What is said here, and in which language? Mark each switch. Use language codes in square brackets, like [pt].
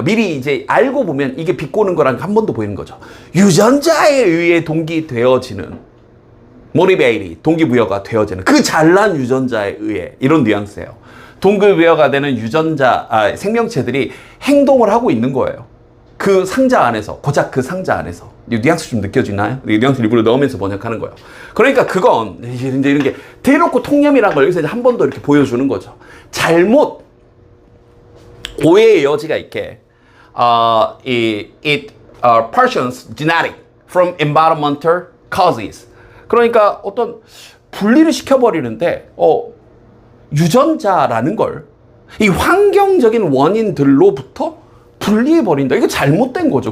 [ko] 미리 이제 알고 보면 이게 비꼬는 거라는 게 한 번 더 보이는 거죠. 유전자에 의해 동기되어지는 모티베이트, 동기부여가 되어지는 그 잘난 유전자에 의해 이런 뉘앙스예요. 동기부여가 되는 생명체들이 행동을 하고 있는 거예요. 그 상자 안에서, 고작 그 상자 안에서. 뉘앙스 좀 느껴지나요? 뉘앙스 일부러 넣으면서 번역하는 거예요. 그러니까 그건 이제 이런 게 대놓고 통념이라는 걸 여기서 한 번 더 이렇게 보여주는 거죠. 잘못 오해의 여지가 있게 [en] it partitions genetic from environmental causes. [ko] 그러니까 어떤 분리를 시켜버리는데 유전자라는 걸 이 환경적인 원인들로부터 분리해버린다. 이거 잘못된 거죠.